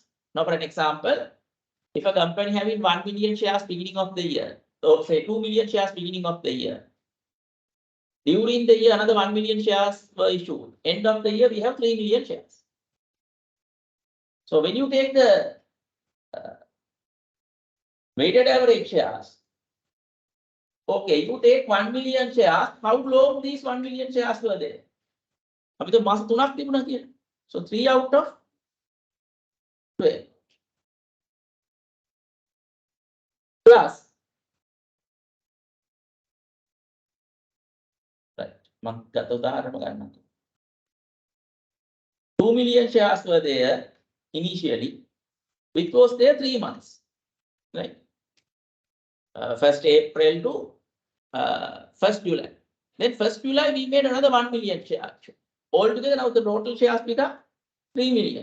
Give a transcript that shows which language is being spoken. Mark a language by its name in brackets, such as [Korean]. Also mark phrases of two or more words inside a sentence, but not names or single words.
[English] Now, for an example, if a company having 1 million shares beginning of the year, or say 2 million shares beginning of the year, during the year another 1 million shares were issued. End of the year we have 3 million shares. So when you take the weighted average shares, okay, you take 1 million shares, how long these 1 million shares were there? [Sinhala] අපි તો මාස 3ක් තිබුණා කියලා. [English] So 3 out of 12. Plus, right, [Sinhala] මම ගත උදාහරණ ගන්නම්. [English] 2 million shares were there initially, which was there 3 months, right? 1st April to 1st July. Then 1st July we made another 1 million shares. Altogether now the total shares become 3 million.